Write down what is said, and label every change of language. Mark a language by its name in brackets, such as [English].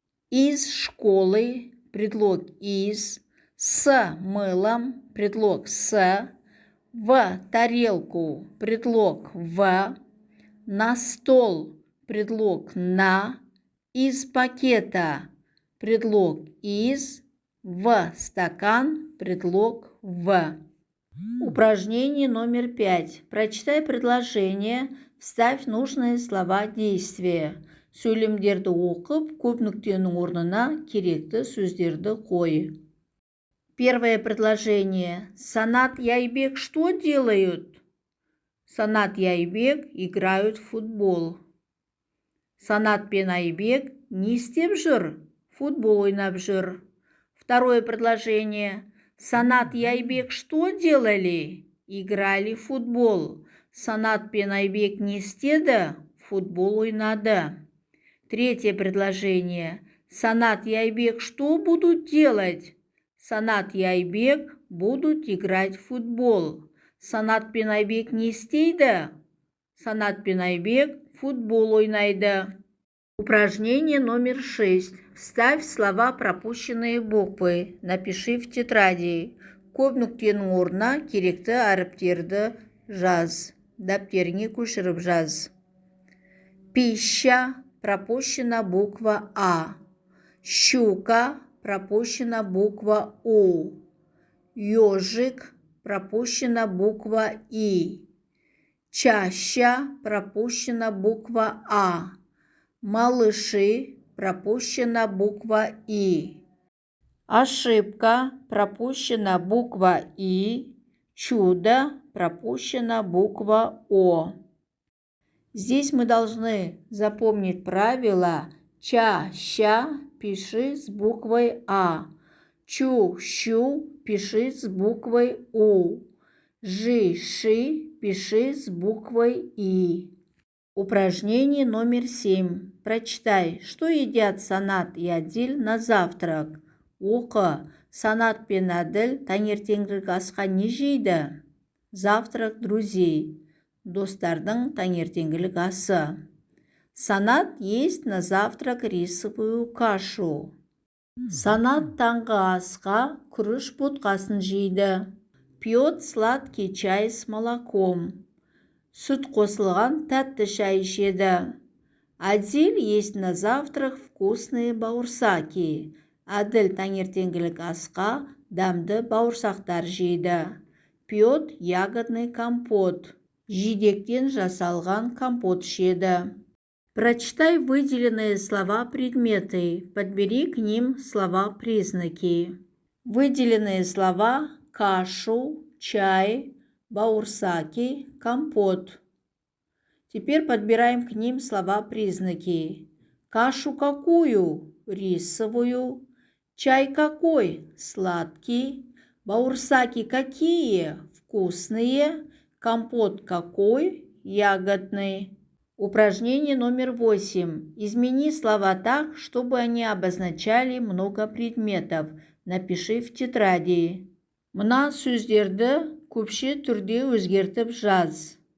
[Russian] Из школы – предлог «из», с мылом – предлог «с», в тарелку – предлог «в», на стол – предлог «на», Из пакета предлог из, в стакан предлог в. Упражнение номер 5. Прочитай предложение, вставь нужные слова действия. [Kazakh] Сөйлемдерді оқып, көп нүктенің орнына керекті сөздерді қой. [Russian] Первое предложение. Санат и Айбек что делают? Санат и Айбек играют в футбол. [Kazakh] Санат пен Айбек не істеп жүр? Футбол ойнап жүр. [Russian] Второе предложение. Санат и Айбек что делали? Играли в футбол. [Kazakh] Санат пен Айбек не істеді? Футбол ойнады. [Russian] Третье предложение. Санат и Айбек что будут делать? Санат и Айбек будут играть в футбол. [Kazakh] Санат пен Айбек не істейді? Санат пен Айбек футбол ойнайды. [Russian] Упражнение номер 6. Вставь слова пропущенные буквы. Напиши в тетради. [Kazakh] Көп нүктенің орнына керекті әріптерді жаз. Дәптеріңе көшіріп жаз. Пища. [Russian] Пропущена буква А. Щука. Пропущена буква У. Ёжик. Пропущена буква И. Чаща. Пропущена буква А. Малыши. Пропущена буква И. Ошибка. Пропущена буква И. Чудо. Пропущена буква О. Здесь мы должны запомнить правило ча-ща пиши с буквой А. Чу-щу пиши с буквой У. Жи-ши пиши с буквой И. Упражнение номер 7. Прочитай, что едят Санат и Адиль на завтрак. [Kazakh] Оқы. Санат пен Адиль таңертеңгілік асқа не жейді? [Russian] Завтрак друзей. [Kazakh] Достардың таңертеңгілік асы. [Russian] Санат ест на завтрак рисовую кашу. [Kazakh] Санат таңғы асқа күріш ботқасын жейді. [Russian] Пьет сладкий чай с молоком. [Kazakh] Сүт қосылған тәтті шай ішеді. [Russian] Адиль ест на завтрак вкусные бауырсаки. [Kazakh] Адиль таңертеңгілік асқа дәмді бауырсақтар жейді. [Russian] Пьет ягодный компот. [Kazakh] Жидектен жасалған компот ішеді. [Russian] Прочитай выделенные слова предметы. Подбери к ним слова-признаки. Выделенные слова кашу, чай, бауырсаки, компот. Теперь подбираем к ним слова-признаки. Кашу какую? Рисовую. Чай какой? Сладкий. Бауырсаки какие? Вкусные. Компот какой? Ягодный. Упражнение номер 8. Измени слова так, чтобы они обозначали много предметов. Напиши в тетради. [Kazakh] Мына сөздерді көпше түрде өзгертіп жаз.